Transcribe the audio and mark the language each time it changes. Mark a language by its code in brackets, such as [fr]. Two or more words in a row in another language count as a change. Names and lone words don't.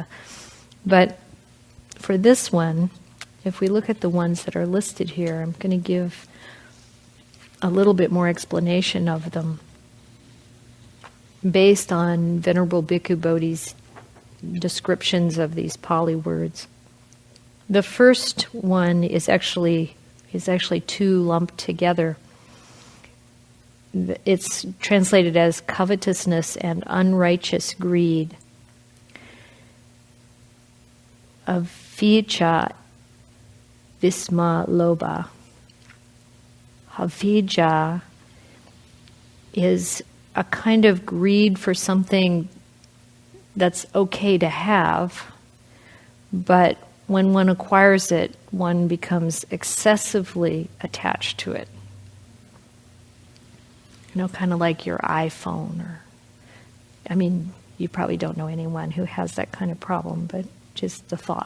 [en] But for this one, if we look at the ones that are listed here, I'm going to give a little bit more explanation of them based on Venerable Bhikkhu Bodhi's descriptions of these Pali words. The first one is actually two lumped together. It's translated as covetousness and unrighteous greed. [pi] Avijja visma lobha. [en] Avijja is a kind of greed for something that's okay to have, but when one acquires it, one becomes excessively attached to it. You know, kind of like your iPhone, you probably don't know anyone who has that kind of problem, but just the thought.